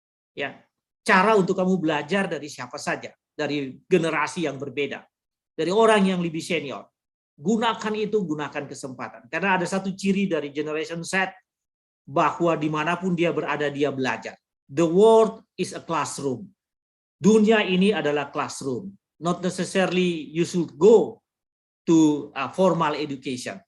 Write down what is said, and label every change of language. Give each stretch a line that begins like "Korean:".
Indonesian: Ya, cara untuk kamu belajar dari siapa saja, dari generasi yang berbeda, dari orang yang lebih senior. Gunakan itu, gunakan kesempatan. Karena ada satu ciri dari generation Z, bahwa dimanapun dia berada, dia belajar.
English: The world is a classroom.
Indonesian: Dunia ini adalah classroom.
English: Not necessarily you should go to formal education.